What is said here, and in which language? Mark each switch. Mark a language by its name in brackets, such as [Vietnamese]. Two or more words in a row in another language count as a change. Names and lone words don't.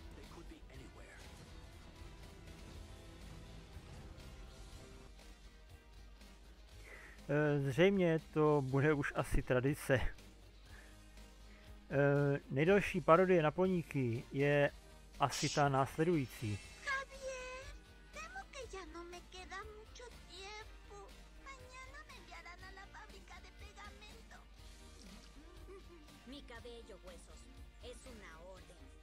[Czech] Zřejmě to bude už asi tradice. Nejdelší parodie na poníky je asi ta následující. [Spanish] Javier, temo que ya no me queda mucho tiempo. Mañana me enviarán a la fábrica de pegamento. Mi cabello, huesos. Es una orden.